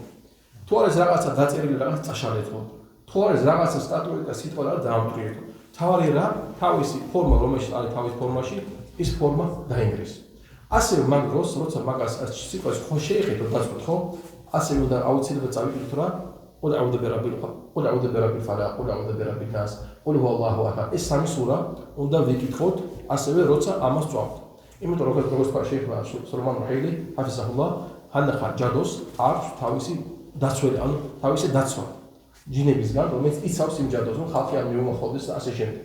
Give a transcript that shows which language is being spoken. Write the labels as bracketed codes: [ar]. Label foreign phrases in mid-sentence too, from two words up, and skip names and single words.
[ka] თუ არის რაღაცა დაწერილი რაღაც წაშალეთო. თუ არის რაღაცა სტატუეტა სიტყვა რა დაამტვრიეთო. თავარი რა თავისი ფორმა რომელშიც არის თავის ფორმაში ის ფორმა დაინგრეს. ასევე მაგ დროს როცა მაგას სიტყვას ხო შეეხეთო დაწვით ხო? ასევე უნდა აუცილებლად წავიკითხოთ რა [ar] قل أعوذ برب الفلق قل أعوذ برب الناس قل هو الله أحد [ka] ეს სამი სურა უნდა ვიკითხოთ ასევე როცა ამას წვავთ. იმიტომ რომ როგორც თქვა შეიხმა სულეიმან რუჰილი ჰაფიზაჰულლაჰ ჰანახა ჯადოს აქვს თავისი დაცველი ანუ თავისი დაცვა ჯინებისგან რომელიც იცავს იმ ჯადოს რომ ხალხი არ მიუმახლოვდეს და ასე შემდეგ.